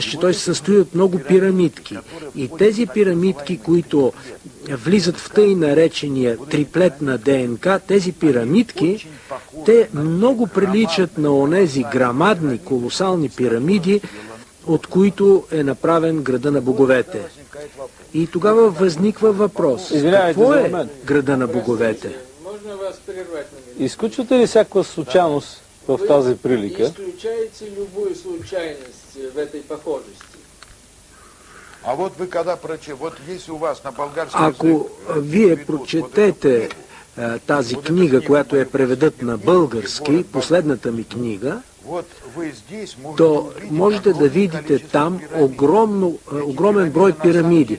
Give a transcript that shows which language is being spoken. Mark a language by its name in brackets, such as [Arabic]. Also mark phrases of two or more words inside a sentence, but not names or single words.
[Bulgarian] че той се състои от много пирамидки. И тези пирамидки, които влизат в тъй наречения триплет на ДНК, тези пирамидки, те много приличат на онези грамадни, колосални пирамиди, от които е направен града на боговете. И тогава възниква въпрос. Какво е града на боговете? Изключвате ли всякаква случайност в тази прилика? [Russian] Исключаете любую случайность в этой похожести? [Bulgarian] Ако вие прочетете тази книга, която е преведат на български, последната ми книга, то можете да видите там огромен брой пирамиди.